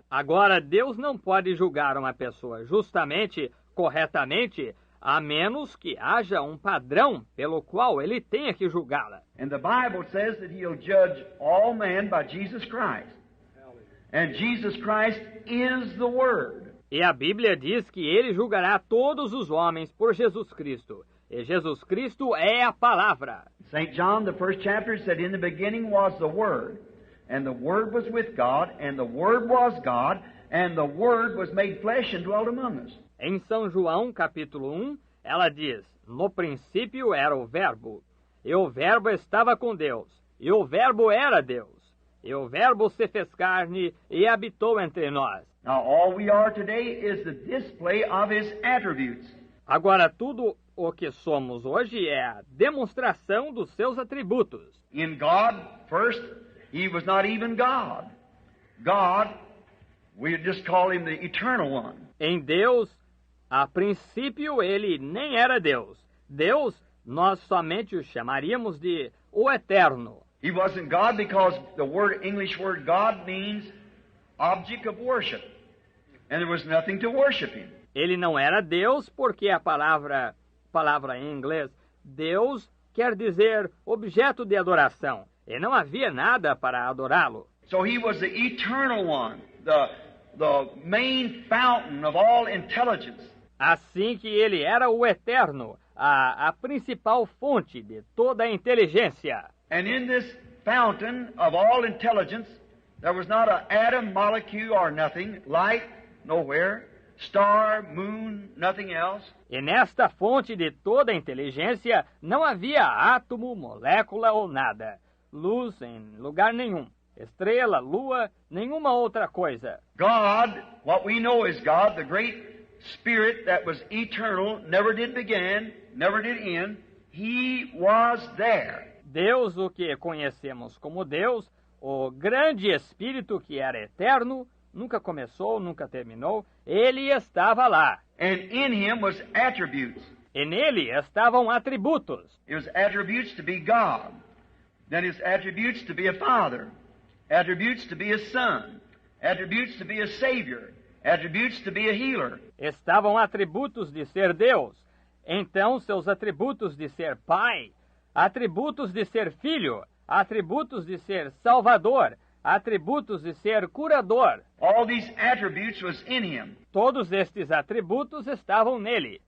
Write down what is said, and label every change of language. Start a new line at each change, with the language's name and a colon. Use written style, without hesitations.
Portuguese: Agora, Deus não pode julgar uma pessoa justamente, corretamente, a menos que haja um padrão pelo qual ele tenha que julgá-la.
English: And the Bible says that He'll judge all men by Jesus Christ. And Jesus Christ is the Word.
Portuguese: E a Bíblia diz que ele julgará todos os homens por Jesus Cristo. E Jesus Cristo é a palavra.
English: St. John, the first chapter, said, "In the beginning was the Word, and the Word was with God, and the Word was God, and the Word was made flesh and dwelt among us."
Portuguese: Em São João, capítulo 1, ela diz: "No princípio era o Verbo, e o Verbo estava com Deus, e o Verbo era Deus. E o Verbo se fez carne e habitou entre nós."
English: Now, all we are today is the display of His attributes.
Portuguese: Agora, tudo o que somos hoje é a demonstração dos seus atributos.
English: In God, first, He was not even God. God, we just call Him the Eternal One.
Portuguese: Em Deus, a princípio, ele nem era Deus. Deus, nós somente o chamaríamos de o Eterno.
English: He wasn't God because the English word God means object of worship. And there was nothing to worship Him.
Portuguese: Ele não era Deus porque a palavra em inglês Deus quer dizer objeto de adoração. E não havia nada para adorá-lo.
English: So He was the Eternal One, the main fountain of all intelligence.
Portuguese: Assim que ele era o Eterno, a principal fonte de toda a inteligência.
English: And in this fountain of all intelligence, there was not an atom, molecule, or nothing, light, nowhere, star, moon, nothing else.
Portuguese: E nesta fonte de toda a inteligência não havia átomo, molécula ou nada, luz em lugar nenhum, estrela, lua, nenhuma outra coisa.
English: God, what we know is God, the great Spirit that was eternal, never did begin, never did end, He was there.
Portuguese: Deus, o que conhecemos como Deus, o grande Espírito que era eterno, nunca começou, nunca terminou, ele estava lá.
English: And in Him was attributes.
Portuguese: E nele estavam atributos.
English: It was attributes to be God. Then His attributes to be a Father. Attributes to be a Son. Attributes to be a Savior. Attributes to be a healer.
Portuguese: Estavam atributos de ser Deus. Então, seus atributos de ser Pai, atributos de ser Filho, atributos de ser Salvador, atributos de ser curador.
English: All these attributes was in Him.
Portuguese: Todos estes atributos estavam nele.